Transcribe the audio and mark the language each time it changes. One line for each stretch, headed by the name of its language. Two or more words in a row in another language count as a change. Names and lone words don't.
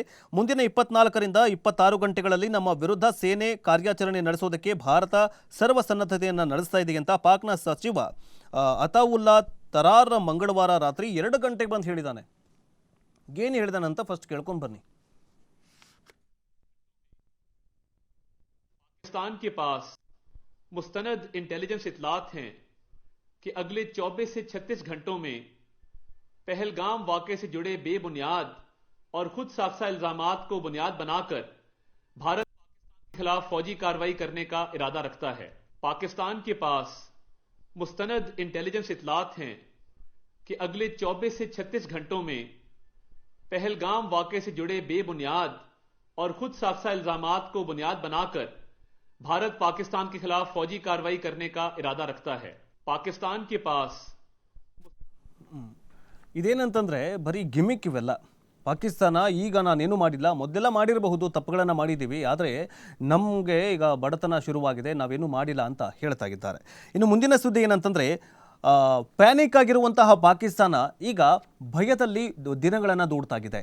Kannada: ಮುಂದಿನ 24ರಿಂದ 26 ಗಂಟೆಗಳಲ್ಲಿ ನಮ್ಮ ವಿರುದ್ಧ ಸೇನೆ ಕಾರ್ಯಾಚರಣೆ ನಡೆಸೋದಕ್ಕೆ ಭಾರತ ಸರ್ವಸನ್ನದ್ಧತೆಯನ್ನು ನಡೆಸ್ತಾ ಇದೆ ಅಂತ ಪಾಕ್ನ ಸಚಿವ ಅತಾವುಲ್ಲಾ ತರಾರ್ ಮಂಗಳವಾರ ರಾತ್ರಿ 2 ಗಂಟೆಗೆ ಬಂದು ಹೇಳಿದ್ದಾನೆ. ಏನು ಹೇಳಿದಾನಂತ ಫಸ್ಟ್ ಕೇಳ್ಕೊಂಡು ಬನ್ನಿ.
Urdu: پاکستان کے پاس مستند انٹیلیجنس اطلاعات ہیں کہ اگلے 24 سے 36 گھنٹوں میں پہلگام واقعے سے جڑے بے بنیاد اور خود ساختہ الزامات کو بنیاد بنا کر بھارت کے خلاف فوجی کارروائی کرنے کا ارادہ رکھتا ہے. پاکستان کے پاس مستند انٹیلیجنس اطلاعات ہیں کہ اگلے 24 سے 36 گھنٹوں میں پہلگام واقعے سے جڑے بے بنیاد اور خود ساختہ الزامات کو بنیاد بنا کر بھارت پاکستان کے خلاف فوجی کارروائی کرنے کا ارادہ رکھتا ہے. پاکستان کے پاس
Kannada: ಇದೇನಂತಂದರೆ ಬರೀ ಗಿಮಿಕ್ ಇವೆಲ್ಲ. ಪಾಕಿಸ್ತಾನ ಈಗ ನಾನೇನು ಮಾಡಿಲ್ಲ, ಮೊದಲೆಲ್ಲ ಮಾಡಿರಬಹುದು, ತಪ್ಪುಗಳನ್ನು ಮಾಡಿದ್ದೀವಿ, ಆದರೆ ನಮಗೆ ಈಗ ಬಡತನ ಶುರುವಾಗಿದೆ, ನಾವೇನು ಮಾಡಿಲ್ಲ ಅಂತ ಹೇಳ್ತಾ ಇದ್ದಾರೆ. ಇನ್ನು ಮುಂದಿನ ಸುದ್ದಿ ಏನಂತಂದರೆ ಪ್ಯಾನಿಕ್ ಆಗಿರುವಂತಹ ಪಾಕಿಸ್ತಾನ ಈಗ ಭಯದಲ್ಲಿ ದಿನಗಳನ್ನು ದೂಡ್ತಾಗಿದೆ.